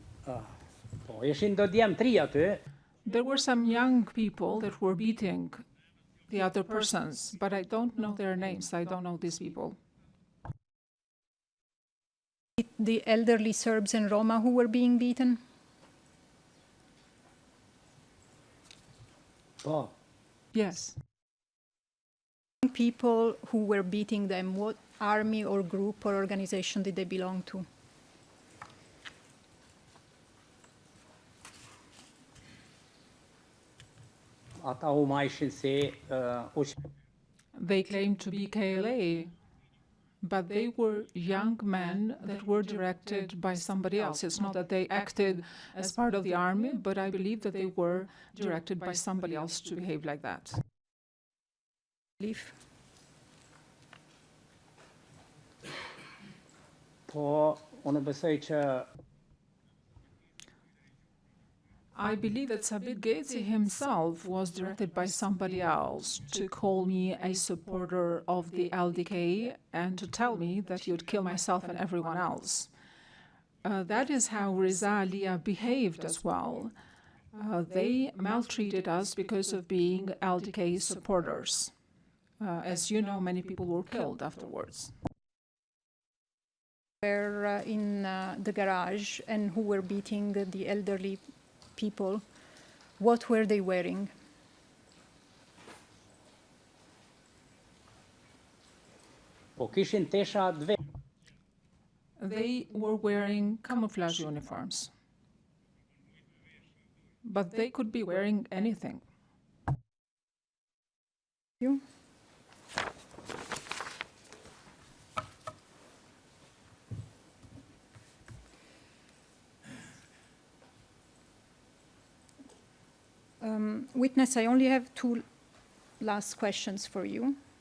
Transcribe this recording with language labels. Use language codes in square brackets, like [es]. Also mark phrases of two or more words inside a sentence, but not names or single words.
[sq] Po, ishin do djem tri aty. [en] There were some young people that were beating the other persons, but I don't know their names. I don't know these people. The elderly Serbs and Roma who were being beaten? [sq] Po, [en] Yes. People who were beating them, what army or group or organization did they belong to? [sq] ata huma ishin si [en] They claimed to be KLA, but they were young men that were directed by somebody else. It's not that they acted as part of the army, but I believe that they were directed by somebody else to behave like that. Leave. [sq] Po, unë besoj që [en] I believe that Sabit Gezi himself was directed by somebody else to call me a supporter of the LDK and to tell me that he would kill myself and everyone else. That is how Reza Alia behaved as well. They maltreated us because of being LDK supporters. As you know, many people were killed afterwards. Were in the garage and who were beating the elderly people, what were they wearing? [sq] po kishin tesha dve. [en] They were wearing camouflage uniforms, but they could be wearing anything. You? Witness, I only have two last questions for you.